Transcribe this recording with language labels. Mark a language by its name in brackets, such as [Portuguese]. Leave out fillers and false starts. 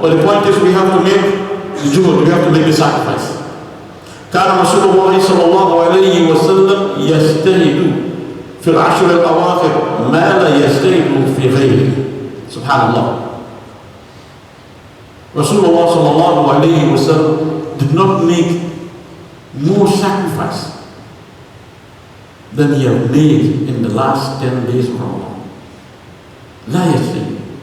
[English] But the point is, we have to make the jumu'ah, we have to make the sacrifice. [Arabic] كان رسول الله صلى الله عليه وسلم يجتهد في العشر الأواخر ما لا يجتهد في غيره. سبحان الله. [English] Rasulullah [Arabic] صلى الله عليه وسلم [English] did not make more sacrifice than he had made in the last 10 days of Ramadan. [Arabic] لا يجتهد.